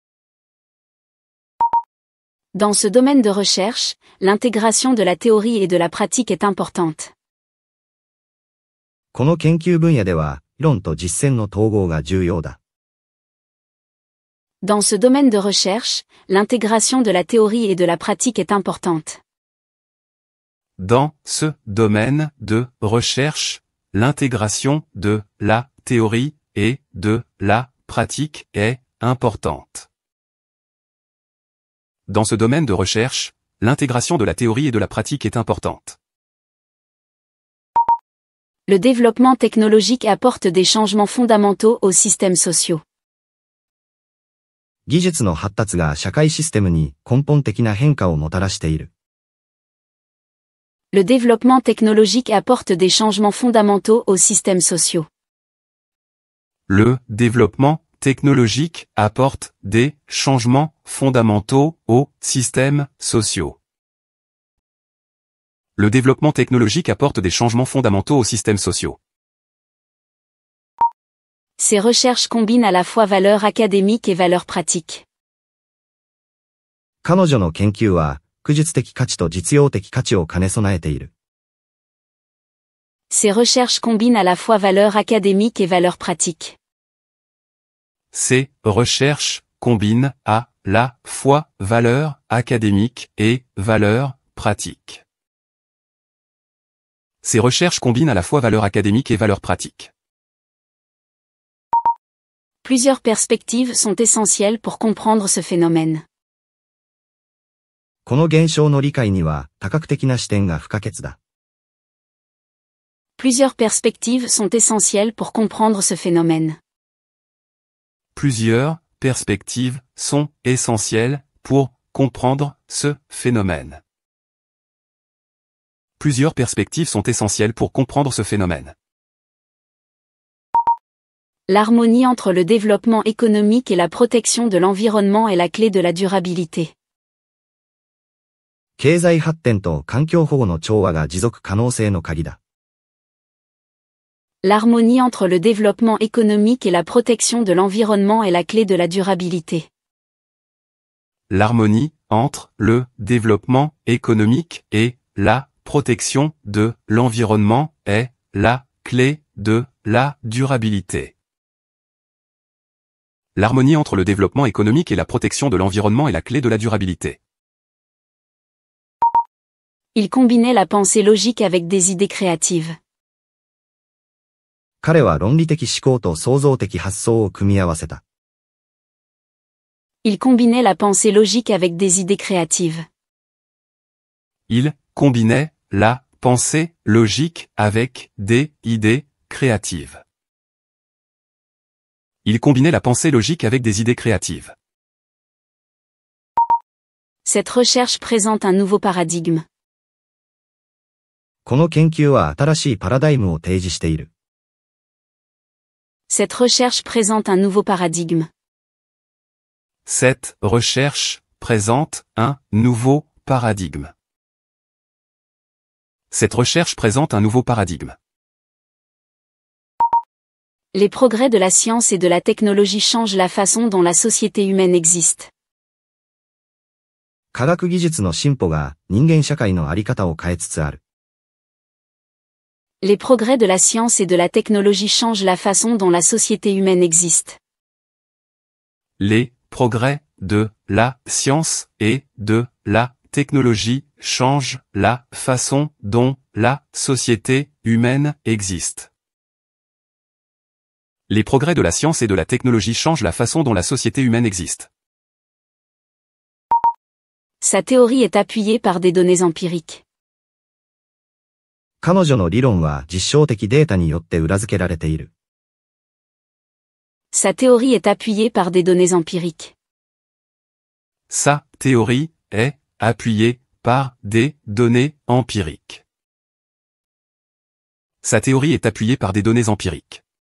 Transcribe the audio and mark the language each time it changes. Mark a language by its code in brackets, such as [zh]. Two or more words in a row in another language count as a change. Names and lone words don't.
[fr] Dans ce domaine de recherche, l'intégration de la théorie et de la pratique est importante. [ja] この研究分野では、理論と実践の統合が重要だ。 [fr] Dans ce domaine de recherche, l'intégration de la théorie et de la pratique est importante. Dans ce domaine de recherche, l'intégration de la théorie et de la pratique est importante. Dans ce domaine de recherche, l'intégration de la théorie et de la pratique est importante. Le développement technologique apporte des changements fondamentaux aux systèmes sociaux. [ja] 技術の発達が社会システムに根本的な変化をもたらしている。 [fr] Le développement technologique apporte des changements fondamentaux aux systèmes sociaux. Le développement technologique apporte des changements fondamentaux aux systèmes sociaux. Le développement technologique apporte des changements fondamentaux aux systèmes sociaux. Ces recherches combinent à la fois valeurs académiques et valeurs pratiques. [ja] 彼女の研究は、学術的価値と実用的価値を兼ね備えている。 [fr] Ces recherches combinent à la fois valeurs académiques et valeurs pratiques. Ces recherches combinent à la fois valeurs académiques et valeurs pratiques. Ces recherches combinent à la fois valeurs académiques et valeurs pratiques. Plusieurs perspectives sont essentielles pour comprendre ce phénomène. [ja] この現象の理解には多角的な視点が不可欠だ。 [fr] Plusieurs perspectives sont essentielles pour comprendre ce phénomène. Plusieurs perspectives sont essentielles pour comprendre ce phénomène. Plusieurs perspectives sont essentielles pour comprendre ce phénomène. L'harmonie entre le développement économique et la protection de l'environnement est la clé de la durabilité. [ja] 経済発展と環境保護の調和が持続可能性の鍵だ。 [fr] L'harmonie entre le développement économique et la protection de l'environnement est la clé de la durabilité. l'harmonie entre le développement économique et la protection de l'environnement est la clé de la durabilité. L'harmonie entre le développement économique et la protection de l'environnement est la clé de la durabilité. Il combinait la pensée logique avec des idées créatives. [ja] 彼は論理的思考と創造的発想を組み合わせた。 [fr] Il combinait la pensée logique avec des idées créatives. Il combinait la pensée logique avec des idées créatives. Il combinait la pensée logique avec des idées créatives. Cette recherche présente un nouveau paradigme. [ja] この研究は新しいパラダイムを提示している。 [fr] Cette recherche présente un nouveau paradigme. Cette recherche présente un nouveau paradigme. Cette recherche présente un nouveau paradigme. Les progrès de la science et de la technologie changent la façon dont la société humaine existe. [ja] 科学技術の進歩が人間社会の在り方を変えつつある。 [fr] Les progrès de la science et de la technologie changent la façon dont la société humaine existe. Les progrès de la science et de la technologie changent la façon dont la société humaine existe. Les progrès de la science et de la technologie changent la façon dont la société humaine existe. Sa théorie est appuyée par des données empiriques. [ja] 彼女の理論は実証的データによって裏付けられている。 [fr] Sa théorie est appuyée par des données empiriques. Sa théorie est appuyée par des données empiriques. Sa théorie est appuyée par des données empiriques.